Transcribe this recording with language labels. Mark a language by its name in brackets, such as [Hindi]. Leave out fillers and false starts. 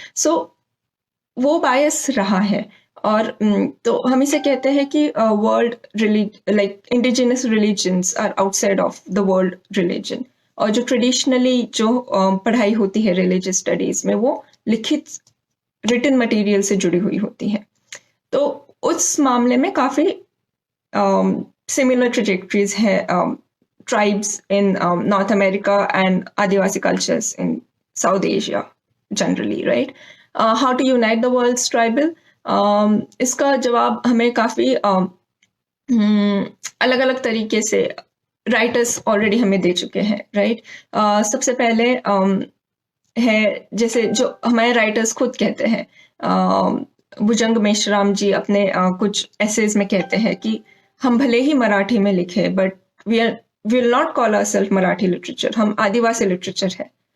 [Hindi] सो वो बायस रहा है. और तो हम इसे कहते हैं कि [English] World like indigenous religions are outside of the world religion. [Hindi] और जो ट्रेडिशनली जो पढ़ाई होती है रिलीजियस स्टडीज में, वो लिखित रिटन मटेरियल से जुड़ी हुई होती है. तो उस मामले में काफी सिमिलर ट्रेजेक्टरीज है [English] tribes in North America and Adivasi cultures in South Asia generally, right? How to unite the world's tribal? [Hindi] इसका जवाब हमें काफी अलग अलग तरीके से राइटर्स ऑलरेडी हमें दे चुके हैं, राइट. सबसे पहले है, जैसे जो हमारे राइटर्स खुद कहते हैं, भुजंग मेश्राम जी अपने कुछ एसेज में कहते हैं कि हम भले ही मराठी में लिखे, [English] but we will not call ourselves Marathi literature, [Hindi] हम आदिवासी लिटरेचर है.